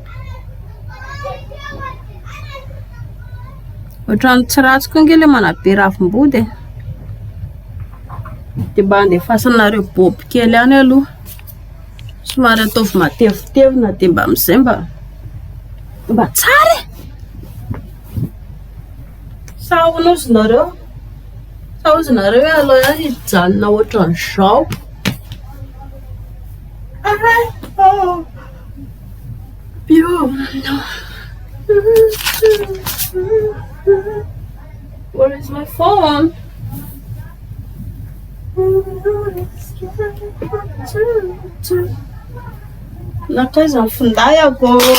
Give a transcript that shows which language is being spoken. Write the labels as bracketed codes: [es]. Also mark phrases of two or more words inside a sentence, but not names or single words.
[mg] Ohatran'ny tsy ratsy koa ange ilay manabe ravim-body dia mba andefasanareo bobo kely ihany aloha. Somary ataovy matevitevina dia mba amin'izay mba tsara e. Sa ozy nareo hoe aloha ihany hijanona ohatran'izao. [en] Where is my phone? [mg] Nakaiza ny findahako.